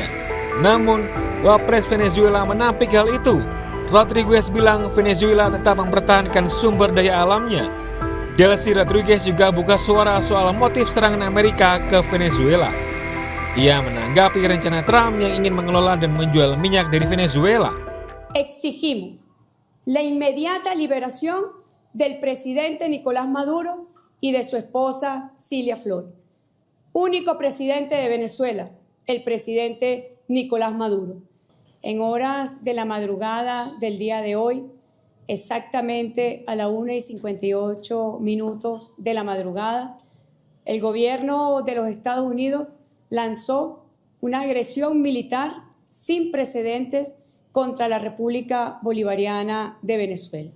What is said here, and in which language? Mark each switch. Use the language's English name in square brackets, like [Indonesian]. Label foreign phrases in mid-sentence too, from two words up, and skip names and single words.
[Indonesian] Namun, Wapres Venezuela menampik hal itu. Rodriguez bilang Venezuela tetap mempertahankan sumber daya alamnya. Delcy Rodriguez juga buka suara soal motif serangan Amerika ke Venezuela. Ia menanggapi rencana Trump yang ingin mengelola dan menjual minyak dari Venezuela. [Spanish] Exigimos la inmediata liberación del presidente Nicolás Maduro y de su esposa Cilia Flores. Único presidente de Venezuela, el presidente Nicolás Maduro. En horas de la madrugada del día de hoy, exactamente a la 1:58 de la madrugada, el gobierno de los Estados Unidos lanzó una agresión militar sin precedentes contra la República Bolivariana de Venezuela.